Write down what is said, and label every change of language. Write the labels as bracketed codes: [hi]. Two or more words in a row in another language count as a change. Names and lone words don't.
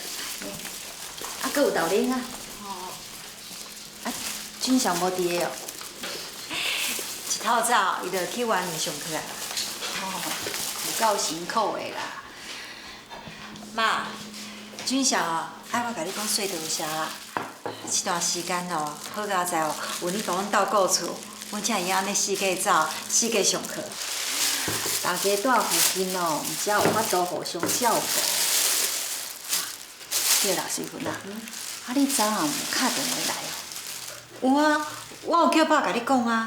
[nan] 搁有豆奶啊。俊祥无伫个哦。一透早伊就去外面上课啊。有够辛苦的啦。妈，俊孝哦，爱我甲你讲说多谢啦。这段时间哦，好佳在哦，有你甲阮斗顾厝，阮才会安尼四界走，四界上课。大家住附近哦，毋才有法度互相照顾。对啦，水芬啊，你昨暗有敲电话来哦？有啊，我有叫爸甲你讲啊。